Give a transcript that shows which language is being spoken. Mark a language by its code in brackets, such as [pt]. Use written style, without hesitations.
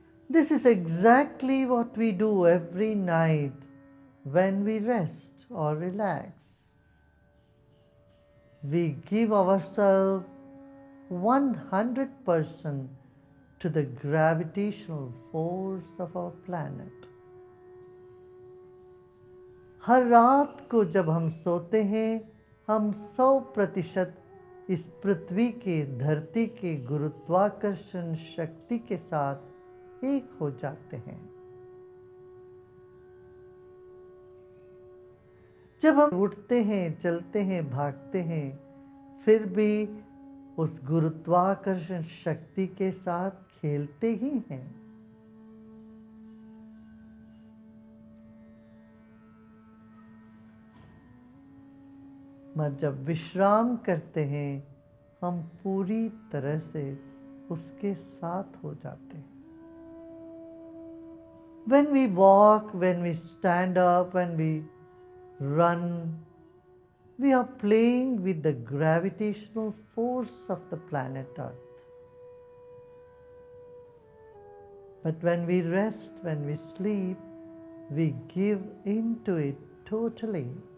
[en] This is exactly what we do every night when we rest or relax. We give ourselves 100% to the gravitational force of our planet. [hi] हर रात को जब हम सोते हैं, हम 100% इस पृथ्वी के, धरती के गुरुत्वाकर्षण शक्ति के साथ एक हो जाते हैं। जब हम उठते हैं, चलते हैं, भागते हैं, फिर भी उस गुरुत्वाकर्षण शक्ति के साथ खेलते ही हैं। मगर जब विश्राम करते हैं, हम पूरी तरह से उसके साथ हो जाते हैं। [en] When we walk, when we stand up, when we run, we are playing with the gravitational force of the planet Earth. But when we rest, when we sleep, we give into it totally.